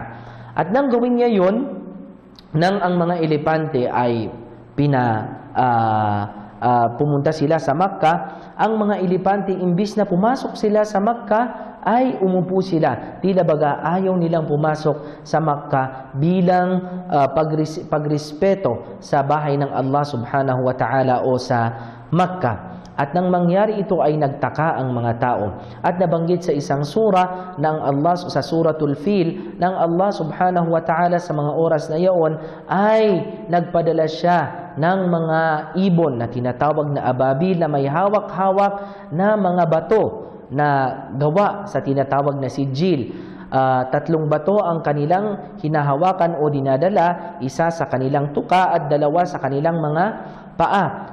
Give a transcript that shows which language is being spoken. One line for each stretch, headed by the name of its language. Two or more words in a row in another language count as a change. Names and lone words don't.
Filipino: At nang gawin niya yun, nang ang mga elepante ay pumunta sila sa Makkah, ang mga elepante imbis na pumasok sila sa Makkah ay umupo sila. Tila baga ayaw nilang pumasok sa Makkah bilang pagrespeto sa bahay ng Allah
Arabic: سبحانه وتعالى
Filipino: o sa Makkah. At nang mangyari ito ay nagtaka ang mga tao. At nabanggit sa isang sura ng Allah, sa Suratul Fil, ng Allah
Arabic: سبحانه وتعالى
Filipino: sa mga oras na iyon ay nagpadala siya ng mga ibon na tinatawag na ababil na may hawak-hawak na mga bato na gawa sa tinatawag na sijil. 3 bato ang kanilang hinahawakan o dinadala, isa sa kanilang tuka at 2 sa kanilang mga paa.